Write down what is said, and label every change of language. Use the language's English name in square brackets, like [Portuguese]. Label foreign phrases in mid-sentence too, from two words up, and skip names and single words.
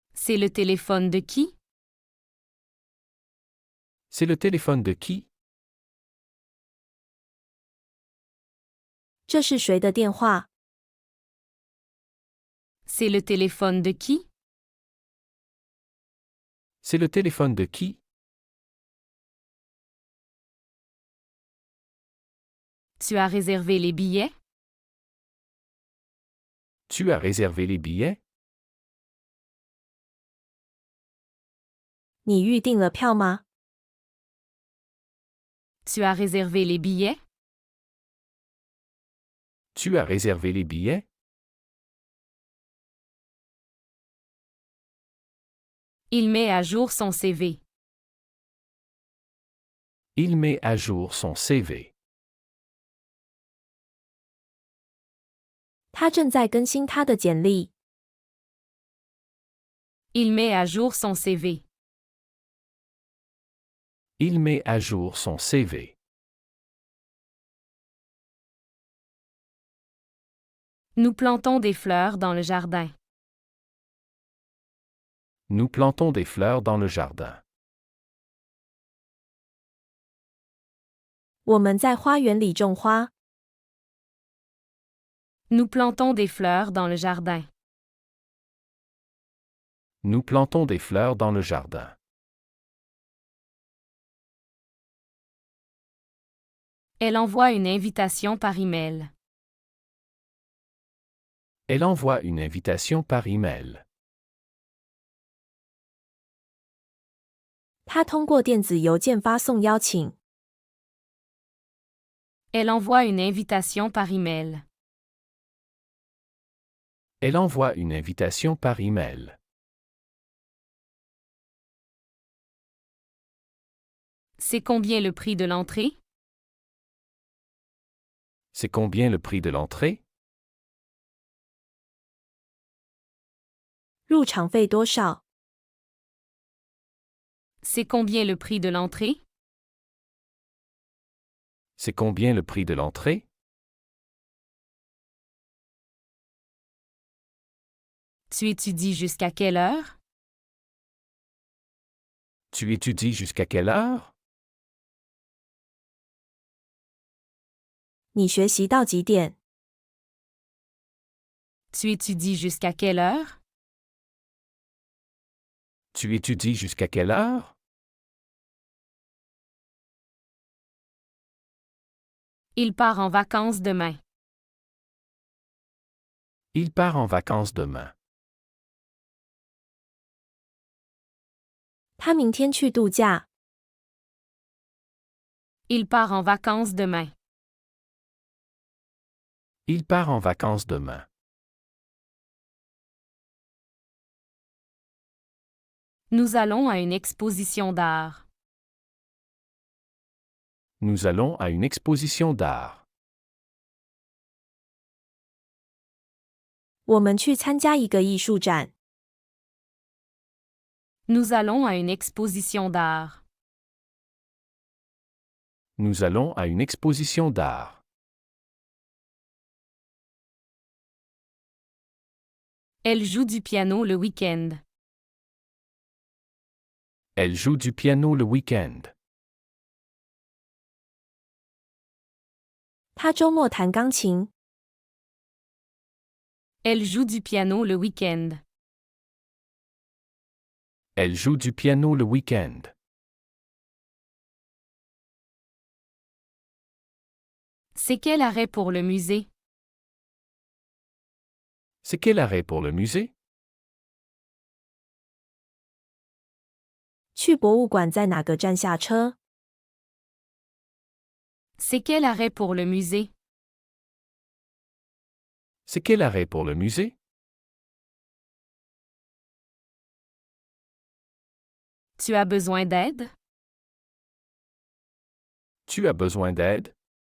[French] C'est le téléphone de qui? C'est le téléphone de qui? [Chinese] 这是谁的电话？ [French] C'est le téléphone de qui? C'est le téléphone de qui? Tu as réservé les billets? Tu as réservé les billets? [Chinese] 你预订了票吗？ [French] Tu as réservé les billets? Tu as réservé les billets? Il met à jour son CV. Il met à jour son CV. [Chinese] 他正在更新他的简历。 [French] Il met à jour son CV. Il met à jour son CV. Nous plantons des fleurs dans le jardin. Nous plantons des fleurs dans le jardin. [Chinese] 我们在花园里种花。 [French] Nous plantons des fleurs dans le jardin. Nous plantons des fleurs dans le jardin. Elle envoie une invitation par email. Elle envoie une invitation par email. [Chinese] 他通过电子邮件发送邀请。 [French] Elle envoie une invitation par email. Elle envoie une invitation par email. C'est combien le prix de l'entrée? C'est combien le prix de l'entrée? [Chinese] 入场费多少？ [French] C'est combien le prix de l'entrée? C'est combien le prix de l'entrée? Tu étudies jusqu'à quelle heure? Tu étudies jusqu'à quelle heure? [Chinese] 你学习到几点？ [French] Tu étudies jusqu'à quelle heure? Tu étudies jusqu'à quelle heure? Il part en vacances demain. Il part en vacances demain. [Chinese] 他明天去度假。 [French] Il part en vacances demain. Il part en vacances demain. Nous allons à une exposition d'art. Nous allons à une exposition d'art. [Chinese] 我们去参加一个艺术展。 [French] Nous allons à une exposition d'art. Nous allons à une exposition d'art. Elle joue du piano le week-end. Elle joue du piano le week-end. [Chinese] 他周末弹钢琴。 [French] Elle joue du piano le week-end. Elle joue du piano le week-end. C'est quel arrêt pour le musée? C'est quel arrêt pour le musée? [Chinese] 去博物馆在哪个站下车？ [French] C'est quel arrêt pour le musée? C'est quel arrêt pour le musée? Tu as besoin d'aide? Tu as besoin d'aide?